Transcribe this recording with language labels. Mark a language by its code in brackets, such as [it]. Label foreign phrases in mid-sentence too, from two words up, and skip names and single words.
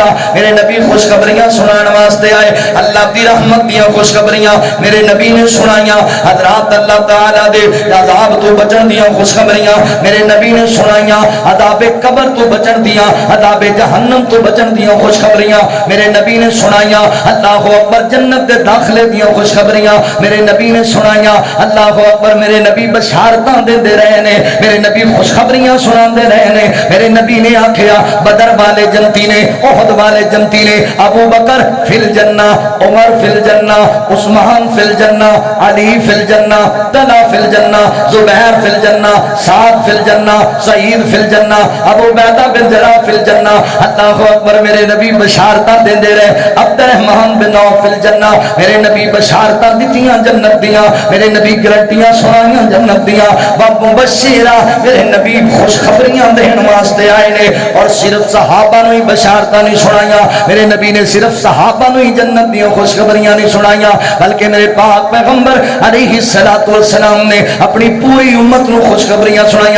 [pa] میرے نبی خوشخبریاں سنانے واسطے آئے اللہ دی رحمت دی خوشخبریاں میرے نبی نے سنائیاں حضرت اللہ تعالیٰ دے عذاب توں بچن دی خوشخبریاں میرے نبی نے سنائیاں عذاب قبر توں بچن دی عذاب جہنم توں بچن دی خوشخبریاں میرے نبی نے سنائیاں. [ar] الله أكبر [pa] جنت دے داخلے دی خوشخبریاں میرے نبی نے سنائیاں. [ar] الله أكبر [pa] میرے نبی بشارتاں دیندے رہے نے میرے نبی خوشخبریاں سناندے رہے نے. میرے نبی نے آکھیا بدر والے جنتی نے احد والے جنتی نے [ar] أبو بكر في الجنة عمر في الجنة عثمان في الجنة علي في الجنة طلحة في الجنة الزبير في الجنة سعد في الجنة سعيد في الجنة أبو عبيدة بن الجراح في الجنة. الله أكبر [pa] میرے نبی بشارتاں دیندے رہے [ar] عبد الرحمن بن عوف في الجنة [pa] میرے نبی بشارتاں دتیاں جنت دیاں میرے نبی گارنٹیاں سنائیاں جنت دیاں [ar] ومبشرا [pa] میرے نبی خوشخبریاں دینے واسطے آئے نے اور صرف صحابہ نوں ہی بشارتاں نہیں سنائیاں میرے نبی نے صرف صحابہ نوں ہی جنت دی خوشخبریاں نہیں سنائیاں بلکہ میرے پاک پیغمبر [ar] عليه الصلاة والسلام [pa] نے اپنی پوری امت نوں خوشخبریاں سنائیاں.